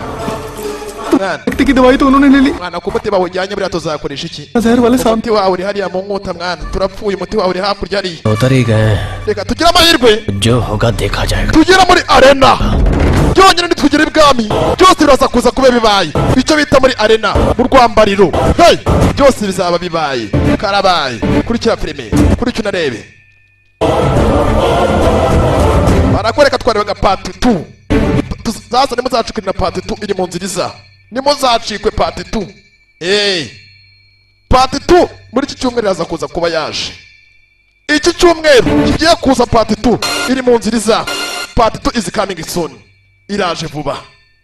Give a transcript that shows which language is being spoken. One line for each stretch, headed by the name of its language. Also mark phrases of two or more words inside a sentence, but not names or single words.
Hindi: की दवाई तो उन्होंने ले ली
Kinyarwanda: mwana ku muti bawujyanye buriya tuzakoresha iki
Hindi: जहर वाले साहब
Kinyarwanda: umuti wawe uri hariya mu nkota mwana turapfuye umuti wawe uri hakurya hariya
Hindi: उतर ही गए
Kinyarwanda: reka tugire amahirwe
Hindi: जो होगा देखा जाएगा
Kinyarwanda: tugera muri arena byonyine nitugera ibwami byose biraza kuza kuba bibaye icyo bita muri arena mu rwambariro byose bizaba bibaye karabaye kurikira filime kurikira unarebe barakwereka twarebaga pati 2 sasa nimuzacikwe na pati 2 iri mu nzira iza nimuzacikwe pati 2 pati 2 muri iki cyumweru iraza kuza kuba yaje iki cyumweru kigiye kuza pati 2 iri mu nzira iza pati 2
English: is coming soon
Kinyarwanda: iraje vuba